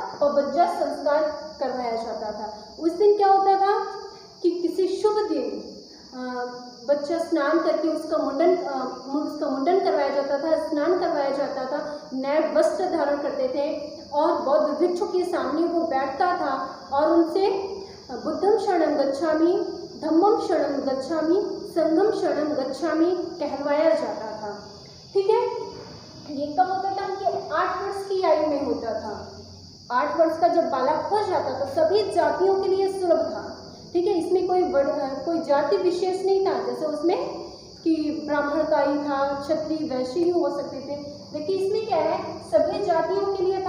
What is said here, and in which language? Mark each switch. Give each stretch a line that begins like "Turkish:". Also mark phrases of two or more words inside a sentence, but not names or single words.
Hindi: पबज्जा संस्कार करवाया जाता था। उस दिन क्या होता था कि किसी शुभ दिन बच्चा स्नान करके उसका मुंडन करवाया जाता था, स्नान करवाया जाता था, नए वस्त्र धारण करते थे और बौद्ध भिक्षु के सामने वो बैठता था और उनसे
Pali: बुद्धम शरणं गच्छामि, धम्मम शरणं गच्छामि, संघम शरणं गच्छामि
Hindi: कहलवाया जाता था। ठीक है, ये कब होता था? उनके 8 वर्ष की आयु में होता था। 8 वर्ष का जब बालक हो जाता था सभी जातियों के लिए सुलभ था। ठीक है, इसमें कोई जाति विशेष नहीं था, जैसे उसमें कि ब्राह्मण का ही था, क्षत्रिय वैश्य ही हो सकते थे, लेकिन इसमें क्या है, सभी जातियों के लिए था।